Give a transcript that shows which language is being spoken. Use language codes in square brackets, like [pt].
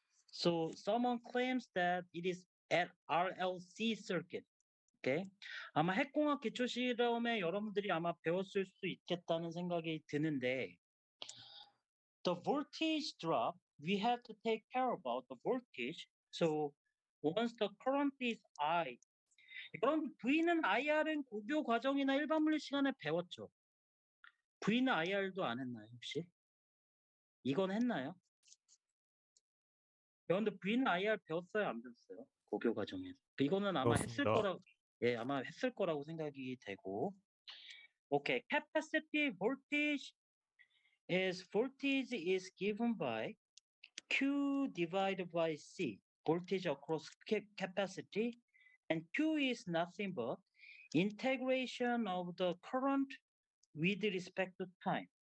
[en] So someone claims that it is at RLC circuit. Okay. [ko] 아마 핵공학 기초 실험에 여러분들이 아마 배웠을 수 있겠다는 생각이 드는데, [en] the voltage drop, we have to take care about the voltage. So once the current is I, [ko] 그럼 V는 IR은 고교 과정이나 일반 물리 시간에 배웠죠. V는 IR도 안 했나요, 혹시? 이건 했나요? 그런데 V는 IR 배웠어요, 안 배웠어요? 고교 과정에서. 이거는 아마 했을 그렇습니다. 거라고, 예, 아마 했을 거라고 생각이 되고. [en] Okay, capacity voltage is given by Q divided by C, voltage across capacity, and Q is nothing but integration of the current with respect to time.